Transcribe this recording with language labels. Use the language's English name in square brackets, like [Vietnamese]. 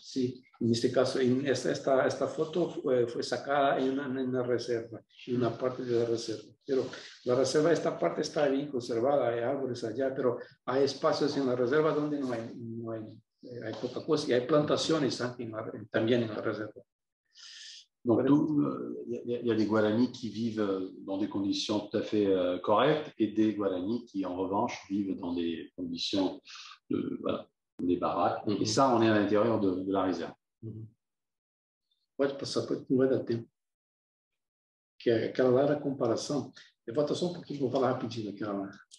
[Spanish] Sí, en este caso, esta foto fue sacada en una reserva, en una parte de la reserva. Pero la reserva, esta parte está bien conservada, hay árboles allá, pero hay espacios en la reserva donde no hay poca cosa, y hay plantaciones también en la reserva. [French] Donc, il y a des Guaranis qui vivent dans des conditions tout à fait correctes et des Guaranis qui, en revanche, vivent dans des conditions des baraques. Et ça, on est à l'intérieur de la réserve. [Portuguese] Pode passar, não vai dar tempo. Que aquela lá era a comparação. Eu volto só um pouquinho, vou falar rapidinho daquela lá.